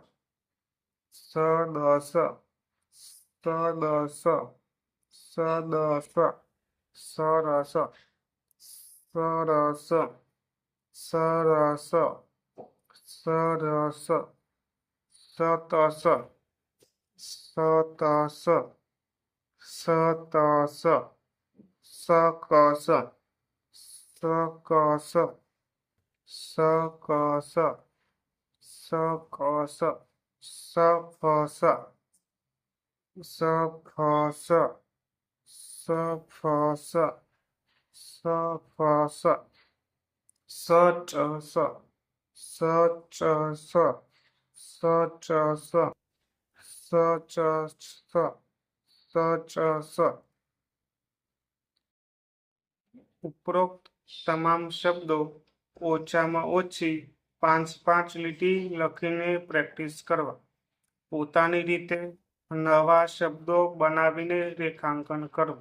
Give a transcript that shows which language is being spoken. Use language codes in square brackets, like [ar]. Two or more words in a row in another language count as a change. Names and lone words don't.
[gu] સદસ સદસ સદસ સરસ સરસ સરસ સરસ સતસ સતસ સતસ સકસ સકસ सकस सकस सफस सफस सफस सफस सचस सचस सचस सचस सचस ઉપરોક્ત તમામ શબ્દો ઓછામાં ઓછી 5 લીટી લખીને પ્રેક્ટિસ કરવા. પોતાની રીતે નવા શબ્દો બનાવીને રેખાંકન કરવું.